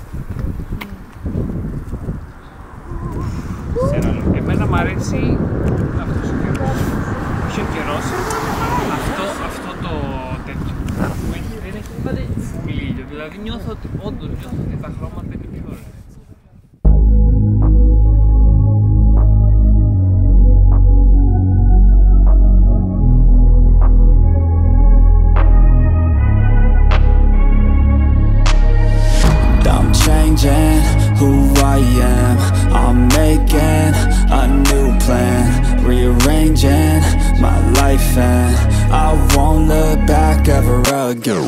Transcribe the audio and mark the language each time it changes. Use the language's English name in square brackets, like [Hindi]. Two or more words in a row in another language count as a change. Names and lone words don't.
[Greek] Εμένα μου αρέσει αυτός ο καιρός. Όχι ο καιρός, αυτό το τέτοιο που έχει, δεν έχει full ήλιο. Δηλαδή όντως νιώθω ότι τα χρώματα είναι πιο ωραία. [English] Who I am, I'm making a new plan, rearranging my life and I won't look back ever again.